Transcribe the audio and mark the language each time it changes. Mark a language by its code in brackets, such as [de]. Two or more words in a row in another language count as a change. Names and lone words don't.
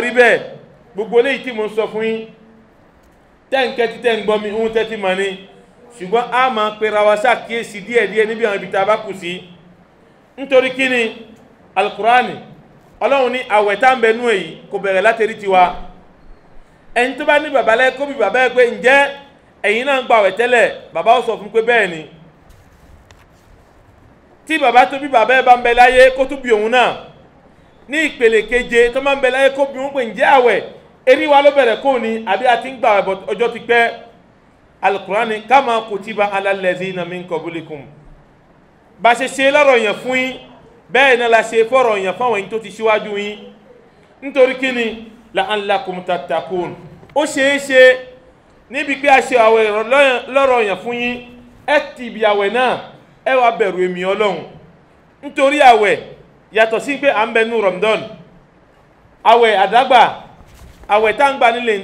[yo] rí bẹ́ẹ̀ gbogbo léyìí tí mo ń sọ fún yín tẹ́ǹkẹ́ tí tẹ́ ń gbọ́ mi ń tẹ́tí mọ́ ni ṣùgbọ́n a máa pera wa ṣàkíyèsí díẹ̀díẹ̀ níbi àwọn ibi tá a bá kù sí nítorí kí ni alukur'ani ọlọ́run ní àwẹ̀ tá ń bẹ nú èyí kò bẹ̀rẹ̀ látẹ̀rí tiwa ẹni tó bá ní bàbá lẹ́ kó bí bàbá ẹ pé ǹjẹ́ ẹ̀yin náà ń gba àwẹ̀ tẹ́lẹ̀ bàbá ó sọ fún pé bẹ́ẹ̀ ni tí bàbá tó bí bàbá ẹ bá ń bẹ láyé kó tó bí òun náà ní ìpele keje tó máa ń bẹ láyé kó bí òun pé ǹjẹ́ àwẹ̀ erí wa ló bẹ̀rẹ̀ kó ni àbí a ti ń gba àwẹ̀ ọjọ́ ti pẹ́ alukurani [ar] كما كتب على الذين من قبلكم [yo] bá ṣe ṣe lọ́rọ̀ yẹn fún yín bẹ́ẹ̀ náà la ṣe fọ́rọ̀ yẹn fáwọn yín tó ti ṣíwájú yín nítorí kí ni [ar] لعلكم تتقون [yo] ó ṣeé ṣe níbi pé a ṣe àwẹ̀ lọ́rọ̀ yẹn fún yín ẹ ti ibi àwẹ̀ náà ẹ wá bẹ̀rù èmi ọlọ́run nítorí àwẹ̀ yàtọ̀ sí pé à ń bẹ nú Ramadan àwẹ̀ àdágbà àwẹ̀ tá ń gbà nílẹ̀